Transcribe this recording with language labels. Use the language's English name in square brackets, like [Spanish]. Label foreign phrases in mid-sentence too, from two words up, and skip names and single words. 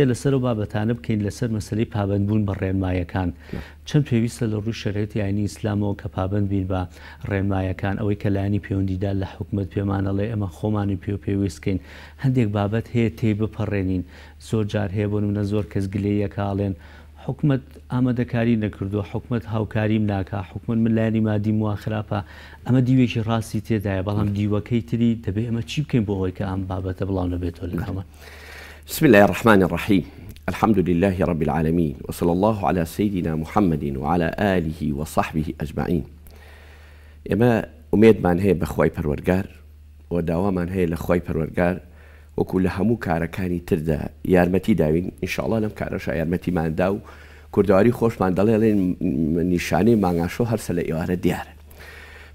[Central Kurdish] لەسەر و بابەتانە بکەین لەسەر مەسلەی پابندبوون بە ڕێنمایەکان چەند پێویستە لە ڕووی شەریعەتی ئاینی ئیسلامەوە کە پابند بین بە ڕێنمایەکان ئەوەی کە لایەنی پەیوەندیدا لە حکومەت پێمانەڵێ ئەمە خۆمانی پێویستکەین هەندێک بابەت هەیە تێی بپەڕێنین زۆر جار هەیە بۆ نمونە زۆر کەس گلەیەکاڵێن حکومت ئامادەکاری نەکردووە حکومت هاوکاریم ناکە حکومت من لایەنی مادیم وا خراپە ئەمە دیوێکی ڕاستی تێدایە بەڵام دیوەکەی تری دەبێت ئەمە چی بکەین بۆ ئەوەی کە ئەم بابەتە بڵاو نەبێتەوە لەمە [Arabic] بسم الله الرحمن الرحيم الحمد لله رب العالمين وصلى الله على سيدنا محمد وعلى آله وصحبه أجمعين [Central Kurdish] ئێمە ئومێدمان هەیە بە خوای پەروەردگار و داوامان هەیە لە خوای پەروەردگار وەکو لە هەموو کارەکانی تردا یارمەتی داوین ئینشاءڵڵا لەم کارەشە یارمەتیماندا و کوردەواری خۆشمان دەڵێڵێن نیشانەی مانگاشۆ هەرسە لە ئێوارە دیارە بە